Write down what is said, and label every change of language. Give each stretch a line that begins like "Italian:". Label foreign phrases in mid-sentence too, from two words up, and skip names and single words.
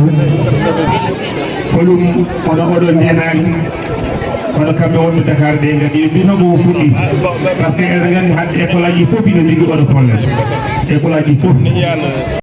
Fula: Kolum oɗo ndenani kono kamɓe wonɓe Dakar de gadi ɓe mbino mo fuɗɗi
French: par ce que
Fula: eɗen gandi hande école aji fof ina jogui oɗo
French: probléme école
Fula: aji fof